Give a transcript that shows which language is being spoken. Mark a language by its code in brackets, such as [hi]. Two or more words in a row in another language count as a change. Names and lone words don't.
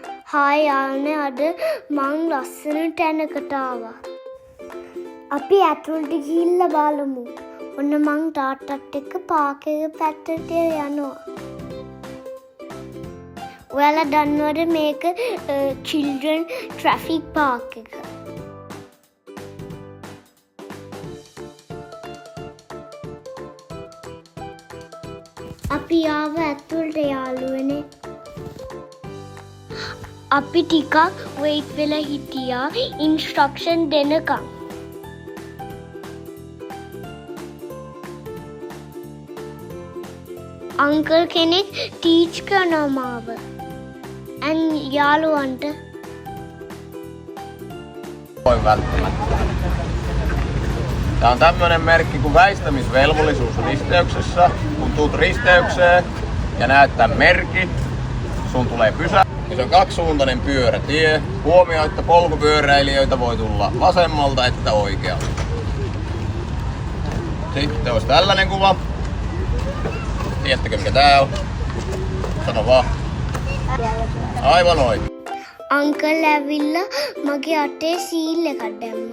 [si] හායි යාළුවනේ අද මං ලස්සන තැනකට ආවා. අපි ඇතුළට ගිහිල්ලා බලමු. ඔන්න මං තාත්තත් එක්ක පාක් එක පැත්තට යනවා. ඔයාලා දන්නවද මේක [en] children traffic park [si] එක? අපි ආව ඇතුළට යාළුවනේ. අපි ටිකක් වෙයිට් වෙලා හිටියා ඉන්ස්ට්‍රක්ෂන් දෙනකම්. අංකල් කෙනෙක් ටීච් කරනවා මාව. යාළුවන්ට [fi] Tämä on tämmöinen merkki kuin väistämisvelvollisuus risteyksessä. Kun tuut risteykseen ja näet tämän merkin, sun tulee pysähtyä. Se on kaksisuuntainen pyörätie. Huomioi, että polkupyöräilijöitä voi tulla vasemmalta että oikealta. Sitten olisi tällainen kuva. Tiedättekö mikä tää on? Sano vaan. Aivan oikein. [si] අංකල් ඇවිල්ලා මගේ අතේ සීල් එකක් දැම්මා.